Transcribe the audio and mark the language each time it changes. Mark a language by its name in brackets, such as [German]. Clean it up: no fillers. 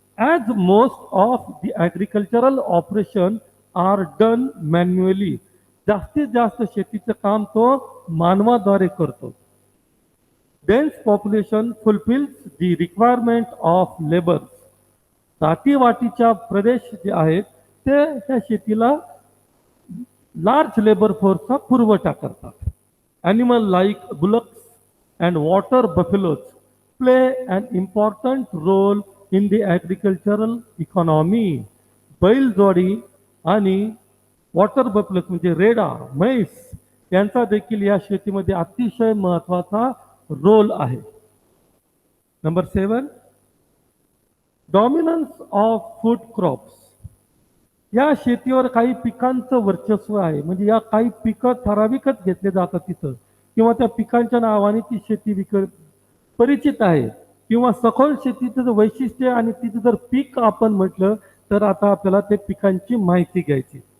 [English] as most of the agricultural operation are done manually, [Marathi] जास्तीत जास्त शेतीचं काम तो मानवाद्वारे करतो। [English] dense population fulfils the requirement of labour, [Marathi] दाटीवाटीच्या प्रदेश जे आहेत ते त्या शेतीला लार्ज लेबर फोर्सचा पुरवठा करतात। [English] Animal like bullocks and water buffaloes play an important role in the agricultural economy. [Marathi] बैलजोडी आणि वॉटर बफेलोज म्हणजे रेडा, म्हैस यांचा देखील या शेतीमध्ये अतिशय महत्त्वाचा रोल आहे। [English] Number 7, dominance of food crops. [Marathi] या शेतीवर काही पिकांचं वर्चस्व आहे, म्हणजे या काही पिकं ठराविकच घेतले जातात तिथं, किंवा त्या पिकांच्या नावाने ती शेती परिचित आहे, किंवा सखोल शेतीचं वैशिष्ट्य आणि तिचं जर पीक आपण म्हटलं तर आता आपल्याला ते पिकांची माहिती घ्यायची।